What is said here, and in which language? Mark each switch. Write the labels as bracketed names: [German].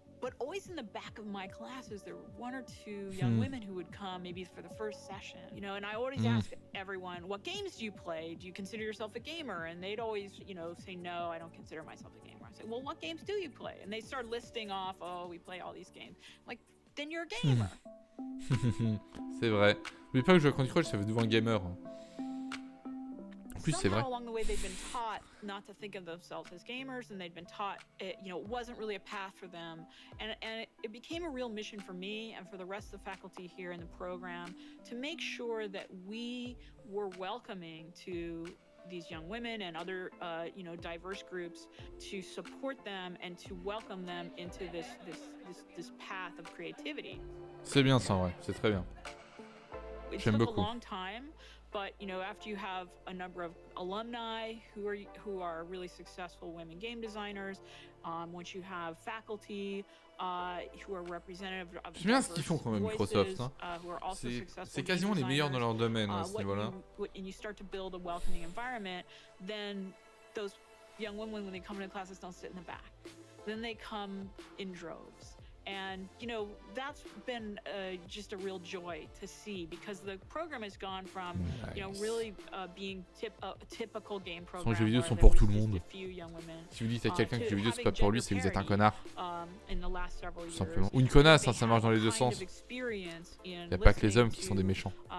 [English] But always in the back of my classes, there were 1 or 2 young women who would come maybe for the first session. You know, and I always ask everyone, what games do you play? Do you consider yourself a gamer? And they'd always, you know, say, no, I don't consider myself a gamer. I say, well, what games do you play? And they start listing off, oh, we play all these games. I'm like, then you're a gamer. [French] C'est vrai. N'oubliez pas que jouer à Candy Crush, ça fait devant un gamer. En plus, plus, c'est vrai. [English] Somehow along the way, they'd been taught not to think of themselves as gamers, and they'd been taught it wasn't really a path for them. And it became a real mission for me and for the rest of the faculty here in the program to make sure that we were welcoming to these young women and other diverse groups, to support them and to welcome them into this path of creativity. [French] C'est bien ça, ouais, c'est très bien. J'aime beaucoup. [English] A long time, but after you have a number of alumni who are really successful women game designers, once you have faculty who are representative of [French] J'aime bien ce qu'ils font quand même Microsoft. Hein. C'est quasiment les meilleurs dans leur domaine à ce niveau-là. [English] And you start to build a welcoming environment, then those young women, when they come into classes, don't sit in the back. Then they come in droves. And, that's been just a real joy to see, because the program has gone from, really being a typical game program. [French] Les jeux vidéo sont pour tout le monde. Si vous dites à quelqu'un que les jeux vidéo c'est pas pour lui, c'est que vous êtes un connard. Tout simplement. Ou une connasse, hein, ça marche dans les deux sens. Il n'y a pas que les hommes qui sont des méchants.